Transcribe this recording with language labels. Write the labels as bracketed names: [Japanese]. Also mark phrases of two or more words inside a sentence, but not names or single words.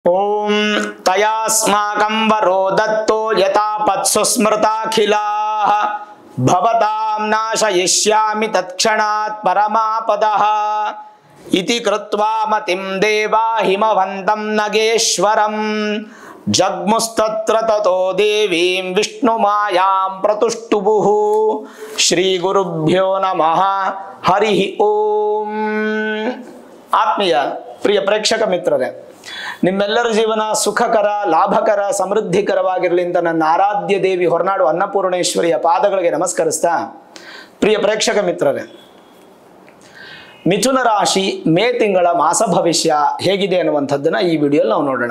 [Sanskrit] ಓಂ ತಯಾಸ್ಮಾಕಂ ವರೋ ದತ್ತೋ ಯಥಾಪತ್ಸು ಸ್ಮೃತಾಖಿಲಾಃ ಭವತಾಂ ನಾಶಯಿಷ್ಯಾಮಿ ತತ್ಕ್ಷಣಾತ್ ಪರಮಾಪದಃ ಇತಿ ಕೃತ್ವಾ ಮತಿಂ ದೇವಾ ಹಿಮವಂತಂ ನಗೇಶ್ವರಂ ಜಗ್ಮುಸ್ತತ್ರ ತತೋ ದೇವೀಂ ವಿಷ್ಣುಮಾಯಾಂ ಪ್ರತುಷ್ಟುಭುಃ ಶ್ರೀ ಗುರುಭ್ಯೋ ನಮಃ ಹರಿ ಓಂ. [Kannada] ಆತ್ಮೀಯ ಪ್ರಿಯ ಪ್ರೇಕ್ಷಕ ಮಿತ್ರರೇ, ನಿಮ್ಮೆಲ್ಲರ ಜೀವನ ಸುಖಕರ, ಲಾಭಕರ, ಸಮೃದ್ಧಿಕರವಾಗಿರಲಿ ಅಂತ ನನ್ನ ಆರಾಧ್ಯ ದೇವಿ ಹೊರನಾಡು ಅನ್ನಪೂರ್ಣೇಶ್ವರಿಯ ಪಾದಗಳಿಗೆ ನಮಸ್ಕರಿಸ್ತಾ, ಪ್ರಿಯ ಪ್ರೇಕ್ಷಕ ಮಿತ್ರರೇ, ಮಿಥುನ ರಾಶಿ ಮೇ ತಿಂಗಳ ಮಾಸ ಭವಿಷ್ಯ ಹೇಗಿದೆ ಅನ್ನುವಂಥದ್ದನ್ನು ಈ ವಿಡಿಯೋಲಿ ನಾವು ನೋಡೋಣ.